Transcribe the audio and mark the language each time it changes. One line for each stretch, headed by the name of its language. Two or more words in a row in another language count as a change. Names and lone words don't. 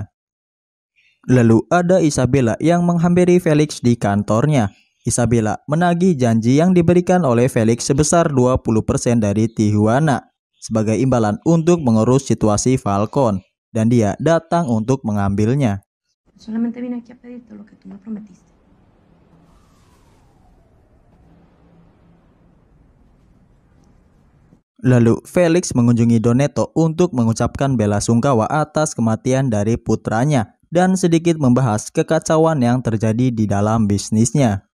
Indonesian: Lalu ada Isabella yang menghampiri Felix di kantornya. Isabella menagih janji yang diberikan oleh Felix sebesar 20% dari Tijuana sebagai imbalan untuk mengurus situasi Falcon dan dia datang untuk mengambilnya.
Spanish: Solamente vine aquí a pedirte lo que tú me prometiste.
Indonesian: Lalu Felix mengunjungi Doneto untuk mengucapkan belasungkawa atas kematian dari putranya dan sedikit membahas kekacauan yang terjadi di dalam bisnisnya.